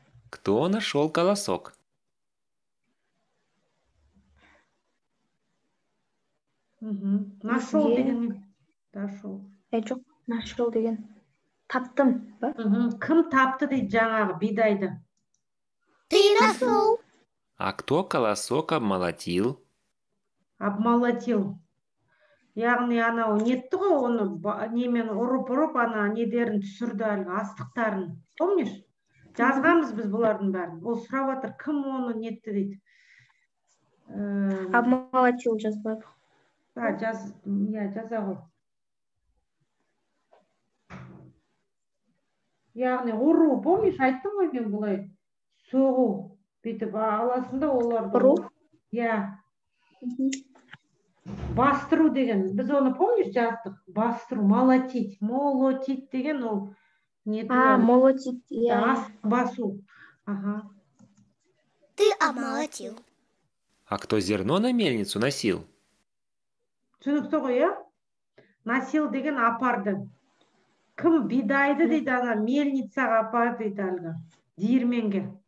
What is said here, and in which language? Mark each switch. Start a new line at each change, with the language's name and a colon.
Russian: Кто нашел колосок? Нашел деген. Нашел.
Kazakh: Жоқ, нашел деген. Таптым ба? Кім тапты дейді жаңағы бидайды?
Russian: Ты нашел. А кто колосок обмолотил? Обмолотил.
Kazakh: Яғни анау нетті ғой, оны немен ұрып ана недерін түсірді әлгі астықтарын.
Russian: Помнишь?
Kazakh: Жазғанбыз біз бұлардың бәрін. Ол сұрап жатыр, кім оны нетті дейді. Обмолотил жазбады. Жаза ғой. Яғни ұру,
Russian: помнишь,
Kazakh: айттым ғой мен бұлай. Соғу. Бүйтіп аласында оларды. Ұру? Иә. Бастыру деген. Біз оны,
Russian: помнишь,
Kazakh: жаздық? Бастыру, молотить. Молотить деген ол
Russian: молотить.
Kazakh: Басу. Ага.
Russian: Ты обмолотил. А кто зерно на мельницу носил?
Kazakh: Түсінікті ғой, иә? Носил деген апарды. Кім бидайды дейді, ана мельницаға апарды дейді әлгі диірменге.